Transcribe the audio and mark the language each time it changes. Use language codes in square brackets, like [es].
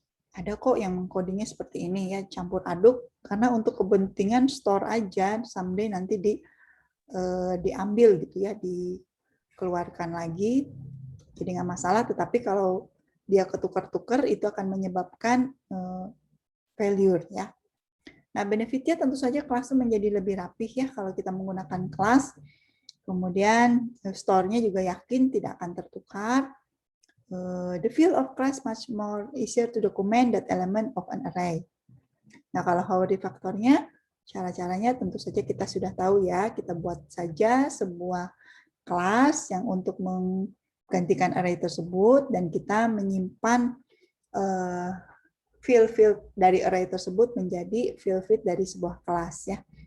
[id] Ada kok yang mengkodingnya seperti ini ya, campur aduk, karena untuk kepentingan store aja, someday nanti diambil gitu ya, dikeluarkan lagi, jadi nggak masalah. Tetapi kalau dia ketukar-tukar itu akan menyebabkan failure ya. Nah, benefitnya tentu saja kelas menjadi lebih rapih ya kalau kita menggunakan kelas. Kemudian store-nya juga yakin tidak akan tertukar. [en] The field of class much more easier to document that element of an array. [id] Nah, kalau how refactornya, cara-caranya tentu saja kita sudah tahu ya. Kita buat saja sebuah kelas yang untuk menggantikan array tersebut, dan kita menyimpan field-field dari array tersebut menjadi field-field dari sebuah kelas ya.